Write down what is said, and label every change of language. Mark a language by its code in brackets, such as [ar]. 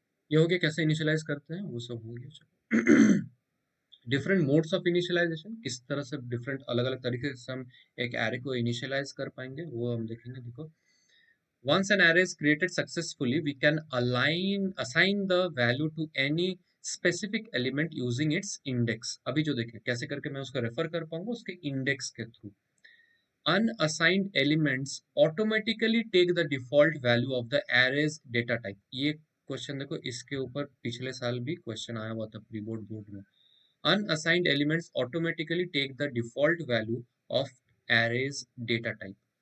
[hi] ये हो गया कैसे इनिशियलाइज करते हैं, वो सब हो गया। चलो डिफरेंट मोड्स ऑफ इनिशियलाइजेशन, किस तरह से डिफरेंट अलग अलग तरीके से हम एक एरे को इनिशियलाइज कर पाएंगे वो हम देखेंगे। देखो, [en] once an array is created successfully, we can assign the value to any specific element using its index। [hi] अभी जो देखें कैसे करके मैं उसको रेफर कर पाऊंगा उसके इंडेक्स के through. [en] Unassigned elements automatically take the default value of the array's data type। [hi] ये क्वेश्चन देखो, इसके ऊपर पिछले साल भी क्वेश्चन आया हुआ था प्री बोर्ड बोर्ड में। [en] Unassigned elements automatically take the default value of array's data type।